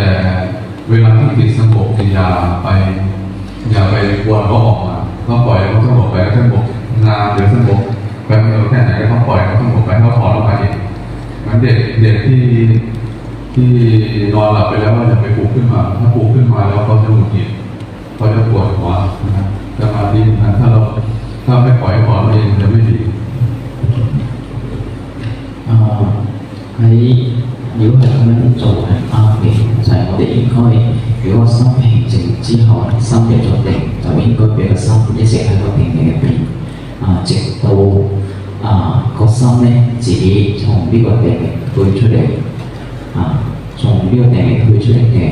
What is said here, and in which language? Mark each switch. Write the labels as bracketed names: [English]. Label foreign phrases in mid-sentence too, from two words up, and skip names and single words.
[Thai] เวลาที่จิตสงบอย่าไปกวนเขาออกมาต้องปล่อยเขาสงบไปก็สงบนานหรือสงบไปเร็วแค่ไหนก็ต้องปล่อยเขาสงบไปเขาถอนออกมาเองงั้นเด็กที่นอนหลับไปแล้วอย่าไปปลุกขึ้นมาถ้าปลุกขึ้นมาแล้วเขาจะหงุดหงิดเขาจะปวดหัวนะครับสมาธินั้นถ้าไม่ปล่อยถอนเองจะไม่ดี [Cantonese] 喺如果係咁樣做係啱嘅，就係我哋應該如果心平靜之後，心入咗定，就應該俾個心一直喺個定嘅入邊，直到個心咧自己從呢個定力退出嚟，從呢個定力退出嚟嘅。